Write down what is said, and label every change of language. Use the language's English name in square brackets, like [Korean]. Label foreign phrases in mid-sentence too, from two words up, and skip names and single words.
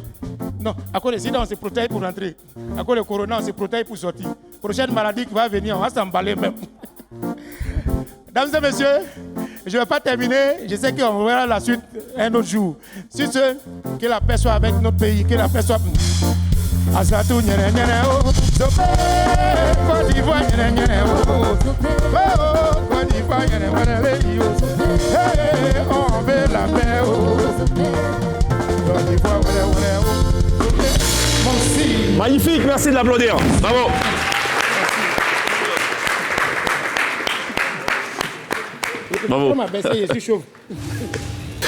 [French] Non, à cause du sida, on se protège pour rentrer. À cause du Corona, on se protège pour sortir. Prochaine maladie qui va venir, on va s'emballer même. Dames et messieurs, je ne vais pas terminer. Je sais qu'on verra la suite un autre jour. Sur ce, que la paix soit avec notre pays, que la paix soit... Asatou nyere nyere o, Sope, Côte d'Ivoire nyere nyere o, Côte d'Ivoire nyere nyere o, hey, on veut la paix o, Côte d'Ivoire nyere o, merci. Magnifique, merci de l'applaudir. Bravo. Bravo. Je suis chaud.